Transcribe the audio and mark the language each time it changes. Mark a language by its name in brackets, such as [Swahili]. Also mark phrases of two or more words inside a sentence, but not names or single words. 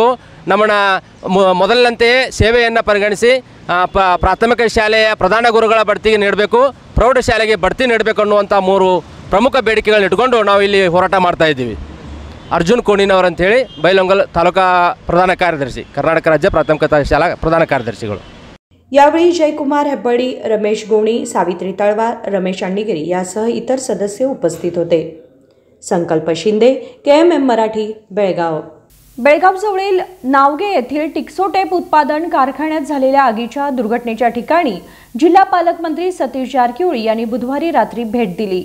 [Kannada] ನಮ್ಮನ್ನು ಮೊದಲಿನಂತೆಯೇ ಸೇವೆಯನ್ನು ಪರಿಗಣಿಸಿ ಪ್ರಾಥಮಿಕ ಶಾಲೆಯ ಪ್ರಧಾನ ಗುರುಗಳ ಬಡ್ತಿಗೆ ನೀಡಬೇಕು, ಪ್ರೌಢಶಾಲೆಗೆ ಬಡ್ತಿ ನೀಡಬೇಕು ಅನ್ನುವಂಥ 3 ಪ್ರಮುಖ ಬೇಡಿಕೆಗಳನ್ನ ಇಟ್ಕೊಂಡು ನಾವು ಇಲ್ಲಿ ಹೋರಾಟ ಮಾಡ್ತಾ ಇದ್ದೀವಿ। ಅರ್ಜುನ್ ಕೋಣಿನವರು ಅಂತೇಳಿ ಬೈಲಹೊಂಗಲ ತಾಲೂಕಾ ಪ್ರಧಾನ ಕಾರ್ಯದರ್ಶಿ, ಕರ್ನಾಟಕ ರಾಜ್ಯ ಪ್ರಾಥಮಿಕ ಶಾಲಾ ಪ್ರಧಾನ ಕಾರ್ಯದರ್ಶಿಗಳು। [Marathi] यावेळी जयकुमार हेब्बडी, रमेश गोणी, सावित्री तळवार, रमेश अंडिगिरी यासह इतर सदस्य उपस्थित होते। संकल्प शिंदे, KMM मराठी, बेळगाव. बेळगावजवळील नावगे येथील टिक्सो टेप उत्पादन कारखान्यात झालेल्या आगीच्या दुर्घटनेच्या ठिकाणी जिल्हा पालकमंत्री सतीश जारकिहोळी यांनी बुधवारी रात्री भेट दिली.